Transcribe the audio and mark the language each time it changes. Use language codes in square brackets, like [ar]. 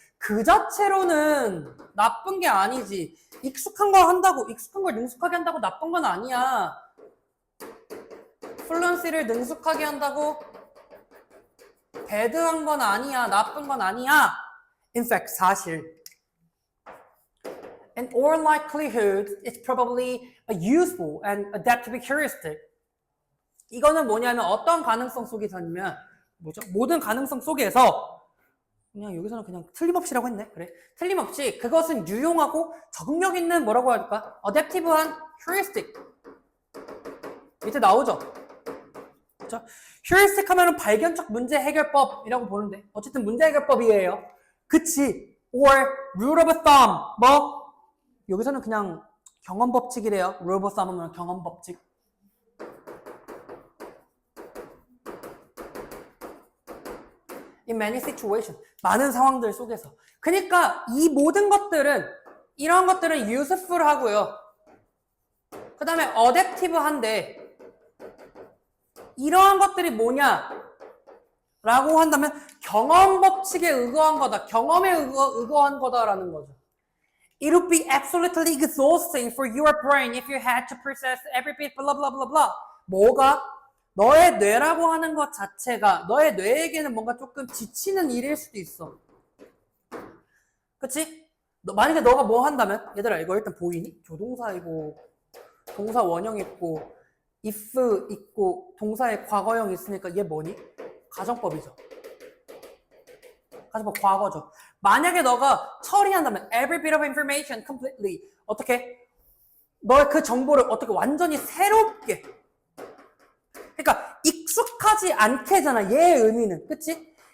[ko] 그 자체로는 나쁜 게 아니지. 익숙한 걸 능숙하게 한다고 나쁜 건 아니야. 플루언시를 능숙하게 한다고 배드한 건 아니야. 나쁜 건 아니야. [en] In fact, [ko] 사실. [en] In all likelihood, it's probably a useful and adaptive heuristic. [ko] 이거는 뭐냐면 어떤 가능성 속에서냐면 모든 가능성 속에서 그냥 여기서는 그냥 틀림없이라고 했네. 그래. 틀림없이 그것은 유용하고 적응력 있는 뭐라고 할까? adaptive한 heuristic. 밑에 나오죠? 그렇죠? heuristic 하면은 발견적 문제 해결법이라고 보는데 어쨌든 문제 해결법이에요. 그치? [en] or rule of thumb. [ko] 여기서는 그냥 경험 법칙이래요. rule of thumb은 경험 법칙. [en] In many situations. [ko] 많은 상황들 속에서. 그러니까 이 모든 것들은 이런 것들은 useful 하고요. 그 다음에 adaptive한데 이러한 것들이 뭐냐 라고 한다면 경험 법칙에 의거한 거다. 경험에 의거한 거다라는 거죠. [en] It would be absolutely exhausting for your brain if you had to process every bit blah blah blah blah. [ko] 뭐가? 너의 뇌라고 하는 것 자체가 너의 뇌에게는 뭔가 조금 지치는 일일 수도 있어. 그치? 만약에 너가 뭐 한다면? 얘들아 이거 일단 보이니? 조동사이고 동사 원형 있고 if 있고 동사의 과거형 있으니까 얘 뭐니? 가정법이죠. 가정법 과거죠. 만약에 너가 처리한다면 [en] every bit of information completely [ko] 어떻게? 너의 그 정보를 어떻게 완전히 새롭게 그러니까 익숙하지 않게잖아. 얘의 의미는. 그치?